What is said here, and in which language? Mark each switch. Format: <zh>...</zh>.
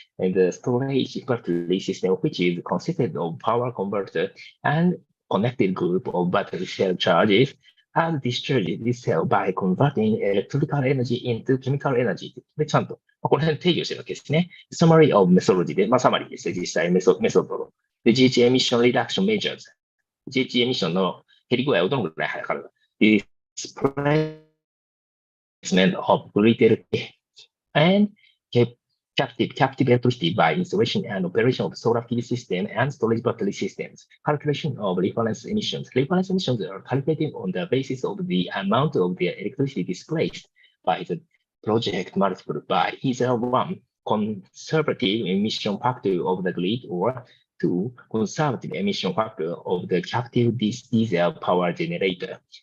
<en>And the storage battery system, which is consisted of power converter and connected group of battery cell charges and discharges this cell by converting electrical energy into chemical energy.</en> <ja>で、ちゃんと、この辺定義をしてるわけですね。</ja> <en>Summary of methodology</en> <ja>で、サマリーですね、実際メソッドで、</ja> <en>GHG emission reduction measures。</en> <ja>GHG エミッションの減り具合をどのぐらい測るか。</ja> <en>Displacement of grid electricity and captive electricity by installation and operation of solar PV system and storage battery systems. Calculation of reference emissions. Reference emissions are calculated on the basis of the amount of the electricity displaced by the project multiplied by either one, conservative emission factor of the grid, or two, conservative emission factor of the captive diesel power generator.</en>